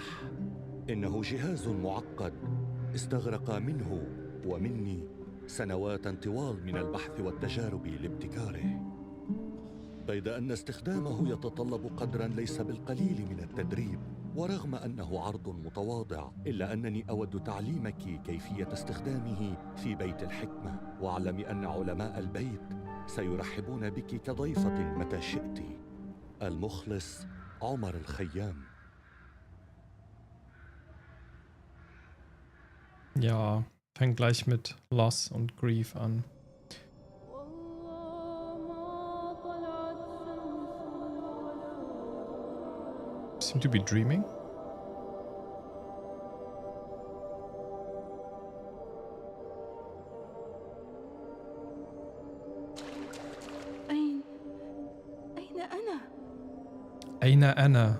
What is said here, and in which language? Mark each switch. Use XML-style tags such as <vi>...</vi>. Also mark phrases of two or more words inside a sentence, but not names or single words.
<ar>إنه جهاز معقد استغرق منه ومني سنوات طوال من البحث والتجارب لابتكاره، بيد أن استخدامه يتطلب قدراً ليس بالقليل من التدريب. ورغم أنه عرض متواضع، إلا أنني أود تعليمك كيفية استخدامه في بيت الحكمة. واعلمي أن علماء البيت سيرحبون بك كضيفة متى شئت. المخلص عمر الخيام.</ar> <de>Ja, fängt gleich mit Loss und Grief an.</de> <en>Seem to be dreaming. Aina Anna.</en>